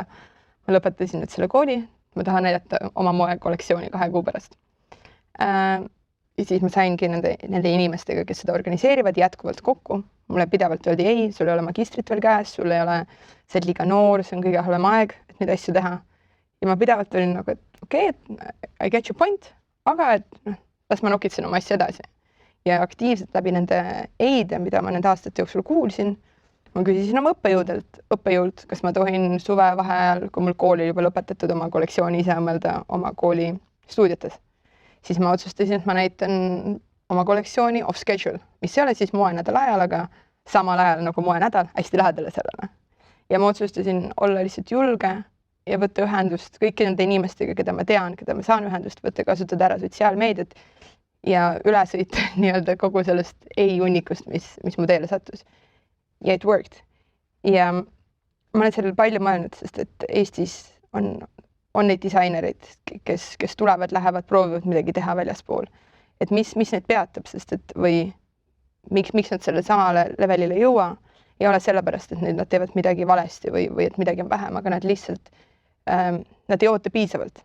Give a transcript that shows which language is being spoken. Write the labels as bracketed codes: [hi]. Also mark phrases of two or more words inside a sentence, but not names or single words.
[et] Ma lõpetasin nüüd selle kooli, ma tahan näidata oma moekollektsiooni 2 kuu pärast. Ja siis ma saingi nende inimestega, kes seda organiseerivad, jätkuvalt kokku. Mulle pidevalt öeldi, ei, sul ei ole magistrit veel käes, sul ei ole, sa oled liiga noor, see on kõige halvem aeg, et neid asju teha. Ja ma pidevalt olin nagu, et okei, [en] I get your point, [et] aga las ma nokitsen oma asja edasi. Ja aktiivselt läbi nende eide, mida ma nende aastate jooksul kuulsin, ma küsisin oma õppejõult, kas ma tohin suvevaheajal, kui mul kooli juba lõpetatud oma kollektsiooni ise õmmelda oma kooli stuudiotes. Siis ma otsustasin, et ma näitan oma kollektsiooni [en] off schedule, [et] mis ei ole siis moenädal ajal, aga samal ajal nagu moenädal, hästi lähedale sellele. Ja ma otsustasin olla lihtsalt julge ja võtta ühendust kõiki nende inimestega, keda ma tean, keda ma saan ühendust võtta, kasutada ära sotsiaalmeediat ja üle sõita nii-öelda kogu sellest ei-unnikust, mis mu teele sattus. [en] Ja it worked. [et] Ja ma olen sellele palju mõelnud, sest et Eestis on neid disainereid, kes tulevad, lähevad, proovivad midagi teha väljaspool. et mis neid peatab, sest et või miks nad selle samale levelile ei jõua, ei ole sellepärast, et nad teevad midagi valesti või et midagi on vähem, aga nad lihtsalt, nad ei oota piisavalt.